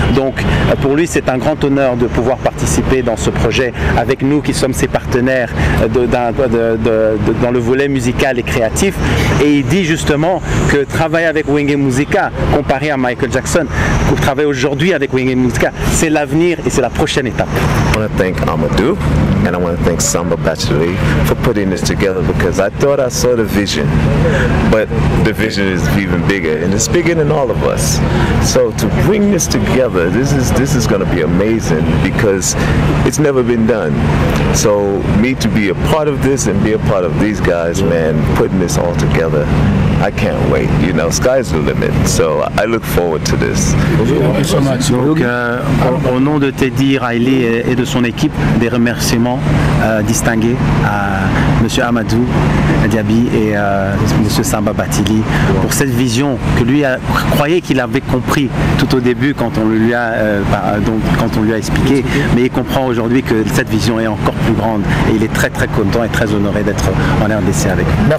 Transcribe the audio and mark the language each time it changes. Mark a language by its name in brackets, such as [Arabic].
[French] Donc pour lui, c'est un grand honneur de pouvoir participer dans ce projet avec nous qui sommes ses partenaires dans le volet musical et créatif. Et il dit justement que travailler avec Wenge Musica comparé à Michael Jackson, pour travailler aujourd'hui avec Wenge Musica, c'est l'avenir et c'est la prochaine étape. [English] I want to thank Amadou and I want to thank Samba Bacheli for putting this together, because I thought I saw the vision, but the vision is even bigger and it's bigger than all of us. So to bring this together, this is going to be amazing because it's never been done. So me to be a part of this and be a part of these guys, man, putting this all together, I can't wait. You know, sky's the limit. So I look forward to this. [French] Donc, au nom de Teddy Riley et de son équipe, des remerciements distingués à Monsieur Amadou Diaby et Monsieur Samba Batili pour cette vision que lui croyait qu'il avait compris tout au début quand on lui a expliqué, mais il comprend aujourd'hui que cette vision est encore plus grande et il est très très content et très honoré d'être en RDC avec nous.